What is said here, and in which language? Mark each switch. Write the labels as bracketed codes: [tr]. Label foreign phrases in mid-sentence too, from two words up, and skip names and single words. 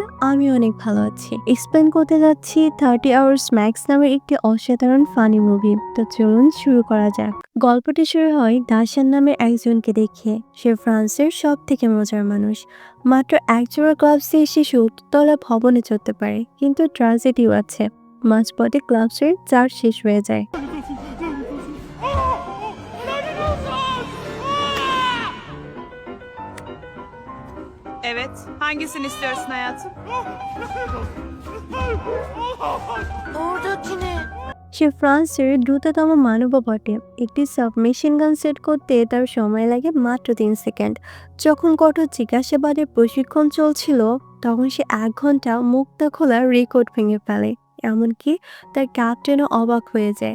[bn] আমি অনেক ভালো আছি। এক্সপ্লেইন করতে যাচ্ছি 30 Hours Max নামের একটি অসাধারণ ফানি মুভি। তো চলুন শুরু করা যাক। গল্পটি শুরু হয় দাশান নামের একজনকে দেখে। সে ফ্রান্সের সবথেকে মজার মানুষ। মাত্র একজোড়া গ্লাভসে সে ৭০ তলা ভবনে চড়তে পারে। কিন্তু ট্র্যাজেডিও আছে। মাঝপথে গ্লাভসের চার্জ শেষ hয়ে যায়। [tr] Evet. Hangisini istiyorsun hayatım? Oradaki ne? [bn] সে ফ্রান্সের দ্রুততম মানবও বটে। একটি সাবমেশিন গান সেট করতে তার সময় লাগে মাত্র ৩ সেকেন্ড। যখন কঠোর জিজ্ঞাসাবাদের প্রশিক্ষণ চলছিল, তখন সে ১ ঘন্টা মুক্তা খোলার রেকর্ড ভেঙে ফেলে। এমনকি তার ক্যাপ্টেনও অবাক হয়ে যায়।